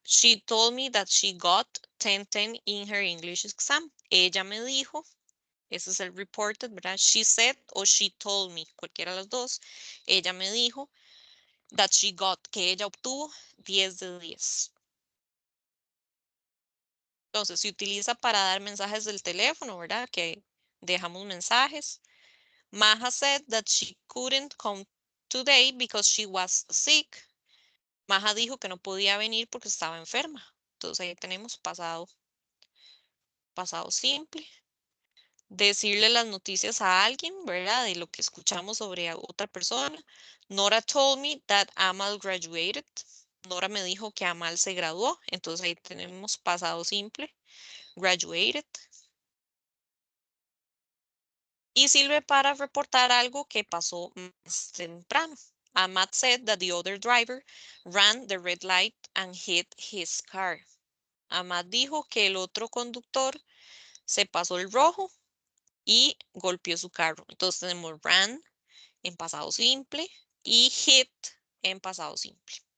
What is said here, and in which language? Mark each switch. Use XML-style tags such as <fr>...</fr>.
<en>She told me that she got 10 in her English exam.</en> <es>Ella me dijo, ese es el reported, ¿verdad?</es> <en>She said</en> <es>o</es> <en>she told me,</en> <es>cualquiera de las dos. Ella me dijo</es> <en>that she got,</en> <es>que ella obtuvo 10 de 10. Entonces, se utiliza para dar mensajes del teléfono, ¿verdad? Que dejamos mensajes.</es> <en>Maja said that she couldn't come today because she was sick.</en> <es>Maja dijo que no podía venir porque estaba enferma. Entonces ahí tenemos pasado simple. Decirle las noticias a alguien, ¿verdad? De lo que escuchamos sobre a otra persona.</es> <en>Nora told me that Amal graduated.</en> <es>Nora me dijo que Amal se graduó. Entonces ahí tenemos pasado simple. Graduated. Y sirve para reportar algo que pasó más temprano.</es> <en>Ahmad said that the other driver ran the red light and hit his car.</en> <es>Ahmad dijo que el otro conductor se pasó el rojo y golpeó su carro. Entonces tenemos ran en pasado simple y hit en pasado simple.</es>